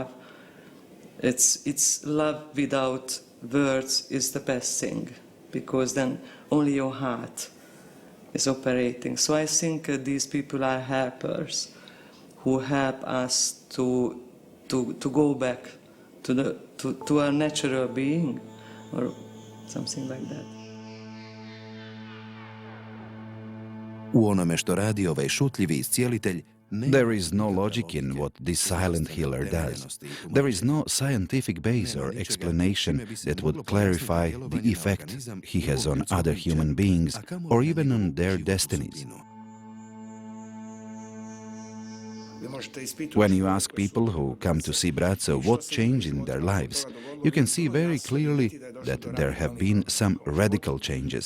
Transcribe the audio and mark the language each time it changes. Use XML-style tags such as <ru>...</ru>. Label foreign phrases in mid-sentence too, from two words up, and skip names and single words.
<en>It's love without words is the best thing, because then only your heart is operating. So I think these people are helpers who help us to go back to our natural being or something like that.</en> <hr>U onome što radi ovaj šutljivi iscijelitelj</hr> <en>There is no logic in what this silent healer does. There is no scientific base or explanation that would clarify the effect he has on other human beings or even on their destinies. When you ask people who come to see Bratzo what changed in their lives, you can see very clearly that there have been some radical changes.</en>